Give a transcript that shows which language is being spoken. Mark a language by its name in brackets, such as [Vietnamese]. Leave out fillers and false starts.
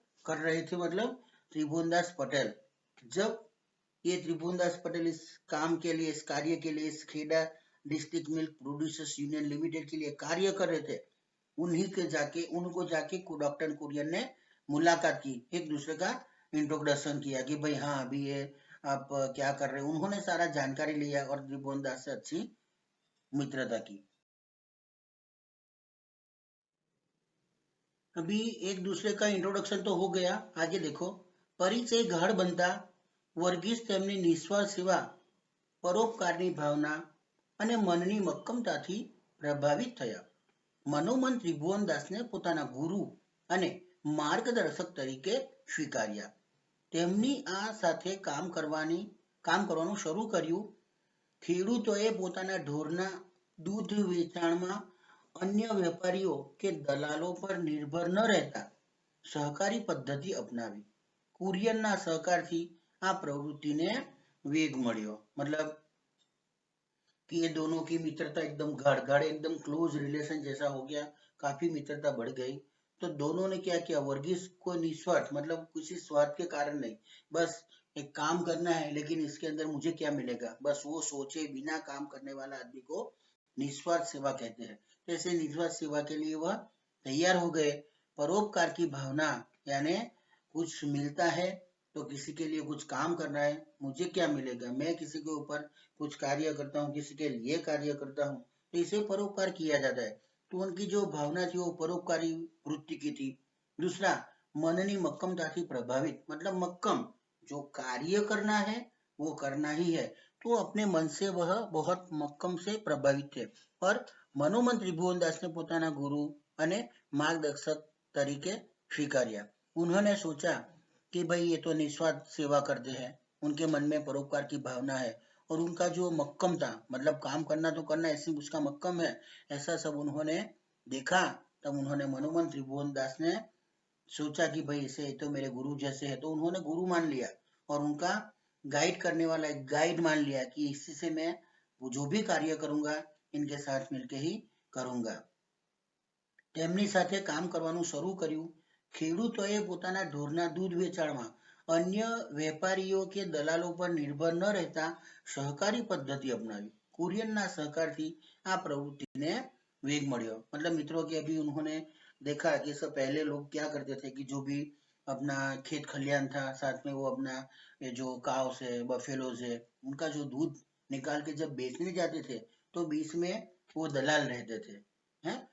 [Hindi] कर रहे थे, मतलब त्रिभुवनदास पटेल। जब ये त्रिभुवनदास पटेल इस काम के लिए, इस कार्य के लिए, इस Kheda district milk producers union limited के लिए कार्य कर रहे थे, उनको जाके डॉक्टर कुरियन ने मुलाकात की, एक दूसरे का इंट्रोडक्शन किया कि भाई हाँ अभी ये आप क्या कर रहे हैं। उन्होंने सारा जानकारी लिया और त्रिभुवनदास से अच्छी मित्रता की। अभी एक दूसरे का इंट्रोडक्शन तो हो गया, आगे देखो। [Gujarati] परिचय गाઢ बनता વર્ગીસ તેમની નિસ્વાર્થ સેવા, પરોપકારની ભાવના અને મનની મક્કમતાથી પ્રભાવિત થયા. મનોમન ત્રિભુવનદાસને પોતાના ગુરુ અને માર્ગદર્શક તરીકે સ્વીકાર્યા. તેમની આ સાથે કામ કરવાનું શરૂ કર્યું. ખેડૂતોએ પોતાના ઢોરના દૂધ વેચાણમાં અન્ય વેપારીઓ કે દલાલો પર નિર્ભર ન રહેતા સહકારી પદ્ધતિ અપનાવી. કુરિયનના સહકારથી આ પ્રવૃત્તિને वेग મળ્યો. [Hindi] मतलब कि ये दोनों की मित्रता एकदम गाढ़ एकदम क्लोज रिलेशन जैसा हो गया, काफी मित्रता बढ़ गई. तो दोनों ने क्या किया, वर्गीस को निस्वार्थ, मतलब किसी स्वार्थ के कारण नहीं, बस एक काम करना है लेकिन इसके अंदर मुझे क्या मिलेगा, बस वो सोचे बिना काम करने वाला आदमी को निस्वार्थ सेवा कहते हैं. ऐसे निस्वार्थ सेवा के लिए वह तैयार हो गए. परोपकार की भावना, यानी कुछ मिलता है तो किसी के लिए कुछ काम करना है, मुझे क्या मिलेगा, मैं किसी के ऊपर कुछ कार्य करता हूँ, किसी के लिए कार्य करता हूँ, तो इसे परोपकार किया जाता है. तो उनकी जो भावना थी वो परोपकारी वृत्ति की थी. दूसरा, [Gujarati] मननी मक्कमताથી [Hindi] प्रभावित, मतलब मक्कम, जो कार्य करना है वो करना ही है, तो अपने मन से वह बहुत मक्कम से प्रभावित थे. और मनोमन त्रिभुवनदास ने [Gujarati] પોતાના ગુરુ અને માર્ગદર્શક તરીકે સ્વીકાર્યા. [Hindi] उन्होंने सोचा कि भाई ये तो निस्वार्थ सेवा करते हैं, उनके मन में परोपकार की भावना है, और उनका जो मक्कम था, मतलब काम करना तो करना, ऐसी उसका मक्कम है, ऐसा सब उन्होंने देखा. तब उन्होंने मनोमन त्रिभुवनदास ने सोचा कि भाई इसे तो मेरे गुरु जैसे है, तो उन्होंने गुरु मान लिया और उनका गाइड करने वाला एक गाइड मान लिया कि इसी से मैं जो भी कार्य करूंगा इनके साथ मिलके ही करूंगा. [Gujarati] તેમની સાથે કામ કરવાનું શરૂ કર્યું. ખેડૂતોએ પોતાના ઢોરના દૂધ વેચાણમાં અન્ય વેપારીઓ કે દલાલો પર નિર્ભર ન રહેતા સહકારી પદ્ધતિ અપનાવી. कुरियन सहकारથી આ પ્રવૃત્તિને वेग મળ્યો. [Hindi] मतलब मित्रों कि अभी उन्होंने देखा कि सब पहले लोग क्या करते थे कि जो भी अपना खेत खलियान था, साथ में वो अपना ये जो काउस है, बफेलोज है, उनका जो दूध निकाल के जब बेचने जाते थे तो बीच में वो दलाल रहते थे, हैं.